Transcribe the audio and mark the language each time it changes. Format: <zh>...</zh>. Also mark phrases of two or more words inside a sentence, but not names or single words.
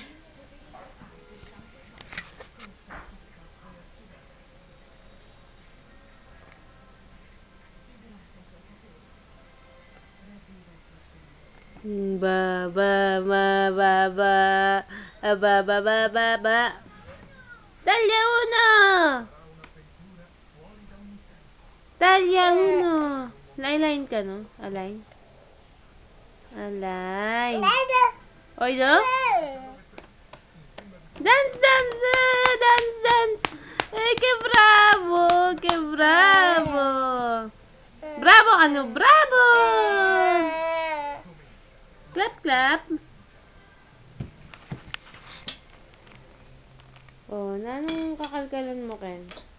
<it>Ba ba ba ba ba ba ba ba ba ba. Taglia uno! Taglia uno!</it> <tl>Line ka, no? Align? Align. Oy, no?</tl> <en>Dance, dance! Dance, dance!</en> <it>Che bravo! Che bravo! Bravo,</it> <tl>ano? Bravo!</tl> <en>Clap, clap!</en> <tl>Oh, anong kakalkalan mo, Ken?</tl>